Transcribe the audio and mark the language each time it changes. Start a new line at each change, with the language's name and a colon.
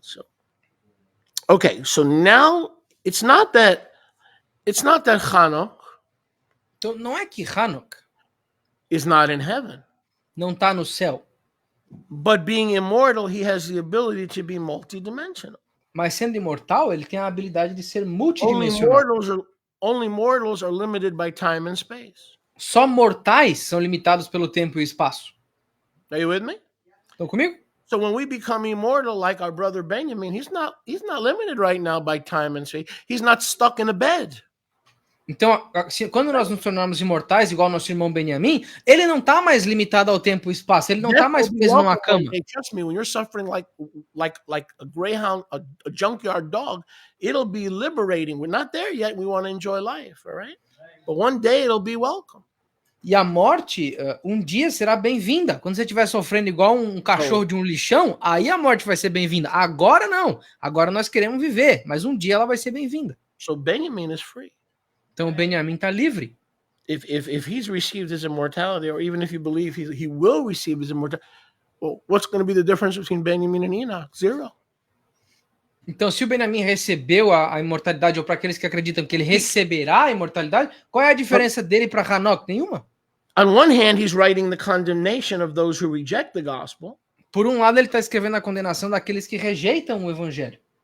English: So, okay, so now it's not that Enoch.
Portuguese: Então, não é que Enoch
English: is not in heaven.
Portuguese: Não está no céu.
English: But being immortal, he has the ability to be multidimensional.
Portuguese: Mas sendo imortal, ele tem a habilidade de ser multidimensional.
English: Only mortals are limited by time and space.
Portuguese: Só mortais são limitados pelo tempo e espaço.
English: Are you with me?
Portuguese: Estão comigo?
English: So when we become immortal, like our brother Benjamin, he's not limited right now by time and space. He's not stuck in a bed.
Portuguese: Então, quando nós nos tornarmos imortais, igual nosso irmão Benjamim, ele não está mais limitado ao tempo e espaço. Ele não está mais preso numa cama.
English: Trust me, when you're suffering like a greyhound, a junkyard dog, it'll be liberating. We're not there yet. We want to enjoy life, all right? But one day it'll be welcome.
Portuguese: E a morte, um dia será bem-vinda. Quando você estiver sofrendo igual um cachorro de um lixão, aí a morte vai ser bem-vinda. Agora não. Agora nós queremos viver, mas um dia ela vai ser bem-vinda.
English: So Benjamin is free.
Portuguese: Então o Benjamim está livre.
English: If he's received his immortality, or even if you believe he will receive his immortality, well, what's going to be the difference between Benjamin and Enoch? 0.
Portuguese: Então, se o Benjamim recebeu a imortalidade, ou para aqueles que acreditam que ele receberá a imortalidade, qual é a diferença dele para Enoch? Nenhuma.
English: On one hand, he's writing the condemnation of those who reject the gospel.
Portuguese: Por um lado, ele está escrevendo a condenação daqueles que rejeitam o evangelho.